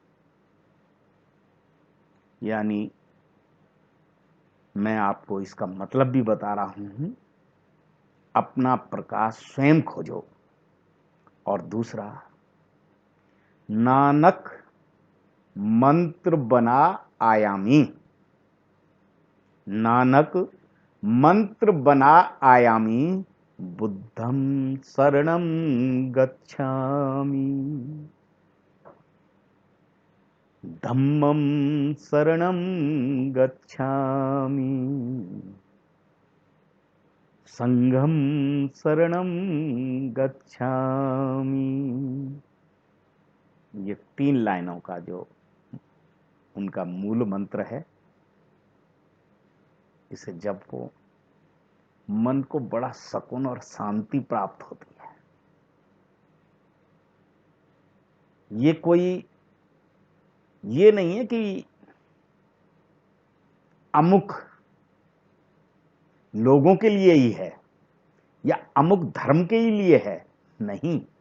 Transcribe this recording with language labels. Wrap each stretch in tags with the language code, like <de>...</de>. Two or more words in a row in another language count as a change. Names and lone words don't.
<hi>यानी मैं आपको इसका मतलब भी बता रहा हूं, अपना प्रकाश स्वयं खोजो। और दूसरा, नानक मंत्र बना आयामी। नानक मंत्र बना आयामी,</hi> <pi>बुद्धं शरणं गच्छामि, धम्मं शरणं गच्छामि, संघं शरणं गच्छामि।</pi> <hi>ये 3 लाइनों का जो उनका मूल मंत्र है, इसे जपो, मन को बड़ा सुकून और शांति प्राप्त होती है। ये कोई, ये नहीं है कि अमुक लोगों के लिए ही है या अमुक धर्म के ही लिए है, नहीं।</hi>